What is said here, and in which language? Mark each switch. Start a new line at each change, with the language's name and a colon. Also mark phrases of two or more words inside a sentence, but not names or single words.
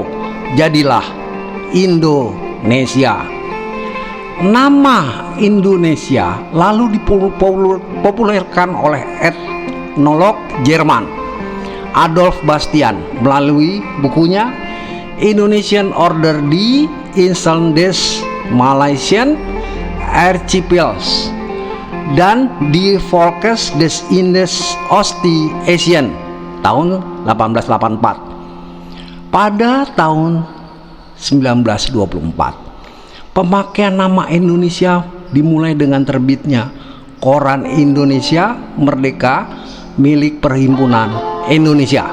Indonesian: Jadilah Indonesia. Nama Indonesia lalu dipopulerkan oleh etnolog Jerman Adolf Bastian melalui bukunya Indonesian Order die Inseln des Malaysian Archipels dan Die Volkes des Indes Ostie-Asien tahun 1884. Pada tahun 1924 pemakaian nama Indonesia dimulai dengan terbitnya Koran Indonesia Merdeka milik Perhimpunan Indonesia.